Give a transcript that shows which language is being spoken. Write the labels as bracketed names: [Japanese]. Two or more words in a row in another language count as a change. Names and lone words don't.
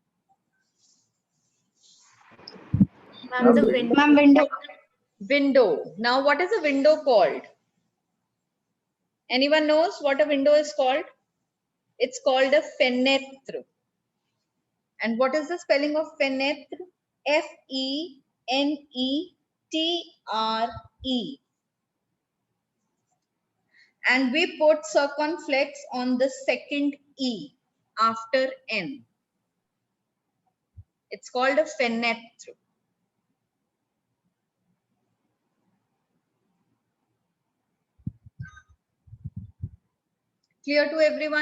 [English] ma'am, the window. Ma'am, window. Window. Now what is a window called? Anyone knows what a window is called? It's called a fenêtre. And what is the spelling of fenêtre? F-E-N-E-T-R-E. And we put circumflex on the second E after N. It's called a fenêtre. Clear to everyone?